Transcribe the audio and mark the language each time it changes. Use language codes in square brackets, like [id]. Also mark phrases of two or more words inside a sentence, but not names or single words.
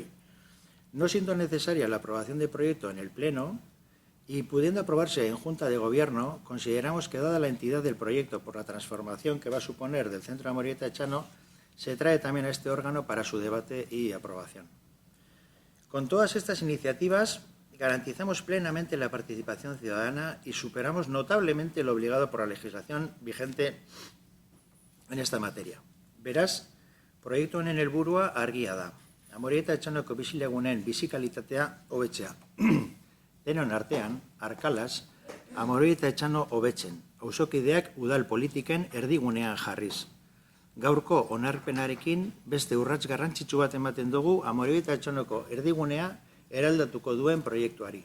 [es] No siendo necesaria la aprobación del proyecto en el pleno y pudiendo aprobarse en Junta de Gobierno, consideramos que, dada la entidad del proyecto por la transformación que va a suponer del Centro de Amorebieta Etxano, se trae también a este órgano para su debate y aprobación. Con todas estas iniciativas garantizamos plenamente la participación ciudadana y superamos notablemente lo obligado por la legislación vigente en esta materia. [eu] Beraz, proiektu honen helburua argia da. Amorebieta Etxanoko bizilagunen bizikalitatea hobetzea. Denon artean, arkalaz, Amorebieta Etxano hobetzen, auzokideak udal politiken erdigunean jarriz. Gaurko onarpenarekin beste urrats garrantzitsu bat ematen dugu Amorebieta Etxanoko erdigunea eraldatuko duen proiektuari.